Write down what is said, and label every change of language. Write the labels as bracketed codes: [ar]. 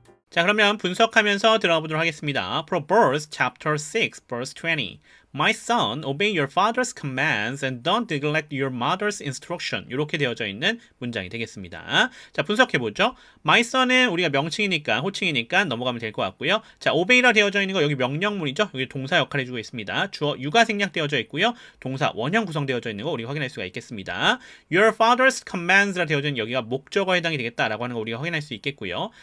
[ko] 자, 그러면 분석하면서 들어가 보도록 하겠습니다. [en] Proverbs chapter 6 verse 20. My son, obey your father's commands and don't neglect your mother's instruction. [ko] 이렇게 되어져 있는 문장이 되겠습니다. 자, 분석해보죠. My son은 우리가 명칭이니까, 호칭이니까 넘어가면 될 것 같고요. 자, obey라 되어져 있는 거 여기 명령문이죠. 여기 동사 역할 해주고 있습니다. 주어 유가 생략되어져 있고요. 동사 원형 구성되어져 있는 거 우리가 확인할 수가 있겠습니다. Your father's commands라 되어져 있는 여기가 목적어에 해당이 되겠다라고 하는 거 우리가 확인할 수 있겠고요.